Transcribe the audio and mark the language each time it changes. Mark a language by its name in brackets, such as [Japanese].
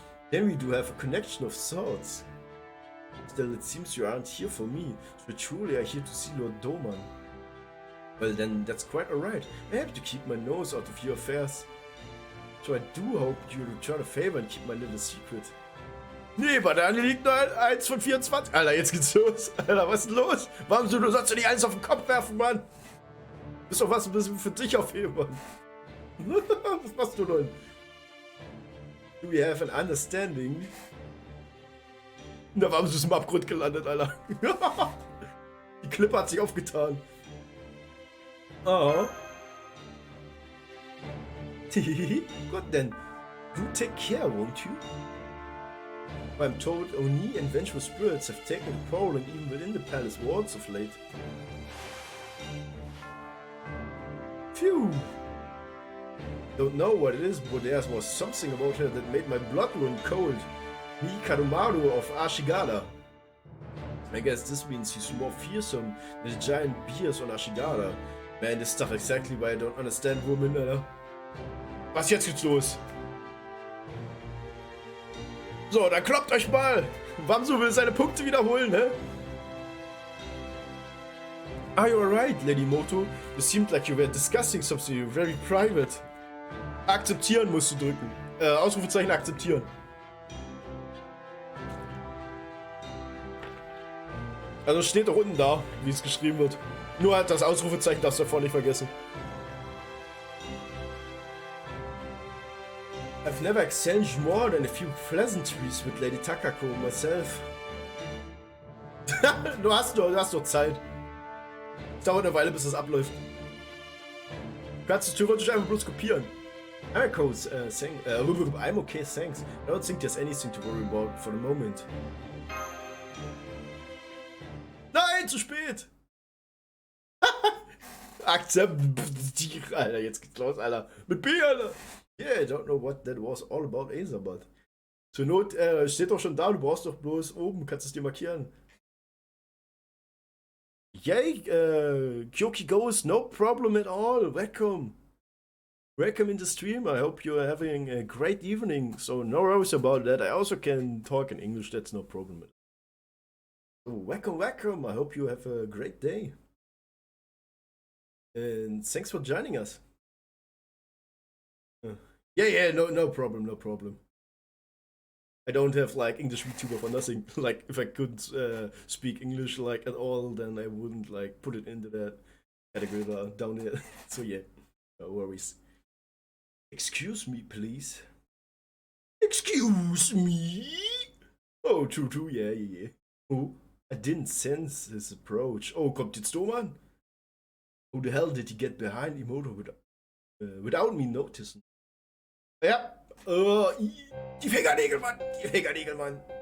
[English] Then we do have a connection of sorts. Still, it seems you aren't here for me. So truly are here to see Lord Doman. Well then, that's quite alright. I have to keep my nose out of your affairs. So I do hope you'll return a favor and keep my little secret. [German] Nee, bei Dani liegt nur 1 von 24. Alter, jetzt geht's los. Alter, was ist denn los? Warum sollst du nicht eins auf den Kopf werfen, Mann? Ist doch was ein bisschen für dich aufheben, Mann. Was machst du denn? [English] Do we have an understanding? [German] Da waren sie im Abgrund gelandet, Alter. Die Klippe hat sich aufgetan. Oh. [English] Gut, then. You take care, won't you? I'm told Oni and vengeful spirits have taken a prowling even within the palace walls of late. Phew! Don't know what it is, but there was something about her that made my blood run cold. Mikanomaru of Ashigara. I guess this means he's more fearsome than the giant bears on Ashigara. Man, this stuff exactly why I don't understand women, Alter. [German] Was jetzt geht's los? So, dann kloppt euch mal! Wamsu will seine Punkte wiederholen, ne? [English] Are you alright, Lady Moto? You seemed like you were discussing something very private. [German] Akzeptieren musst du drücken. Ausrufezeichen akzeptieren. Also steht doch unten da, wie es geschrieben wird. Nur halt das Ausrufezeichen darfst du davor nicht vergessen. [English] I've never exchanged more than a few pleasantries with Lady Takako myself. [German] du hast doch Zeit. Es dauert eine Weile, bis das abläuft. Du kannst es theoretisch einfach bloß kopieren. [English] I'm okay, thanks. I don't think there's anything to worry about for the moment. [German] Nein, zu spät! Akzeptiere, Alter, jetzt geht's los, Alter. Mit B, Alter! [English] Yeah, I don't know what that was all about, Acer, but... [German] Zur Not, steht doch schon da, du brauchst doch bloß oben, kannst es dir markieren. [English] Yay, Kyoki goes, no problem at all, welcome. Welcome in the stream, I hope you're having a great evening, so no worries about that, I also can talk in English, that's no problem. So, welcome, welcome, I hope you have a great day. And thanks for joining us. Yeah, no problem, no problem. I don't have like English Vtuber for nothing. Like if I couldn't speak English like at all, then I wouldn't like put it into that category down here. So yeah, no worries. Excuse me, please. Excuse me? Oh, true, yeah. Oh, I didn't sense his approach. Oh, [German] kommt jetzt [English] Doman? How the hell did he get behind Imoto without me noticing? [German] Ja, die Fingernägel, Mann!